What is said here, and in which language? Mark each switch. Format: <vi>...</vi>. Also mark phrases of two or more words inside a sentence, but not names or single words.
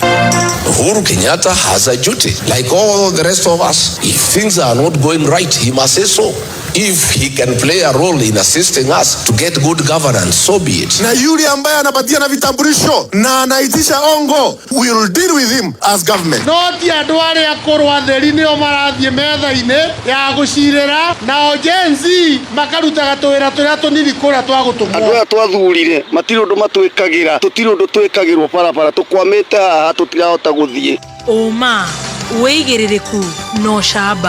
<en>Uhuru Kenyatta has a duty like all the rest of us. If things are not going right, he must say so. If he can play a role in assisting us to get good governance, so be it.</en> <sw>Na yule ambaye anapatia na vitambulisho na anaitisha ongo,</sw> <en>we will deal with him as government.</en> <ki>Noti andũ arĩa akũrũ atheri nĩo marathiĩ metha-inĩ ya gũcirĩra na ojenzi makarutaga tũwĩra tũrĩa tũnini kũrĩa twa gũtũmwo. Andũ aya twathurire matirĩ ũndũ matwĩkagĩra, tũtirĩ ũndũ twĩkagĩrwo barabara, tũkwamĩte haha tũtirahota gũthiĩ. Oma wĩigĩrĩrĩku no camba.</ki>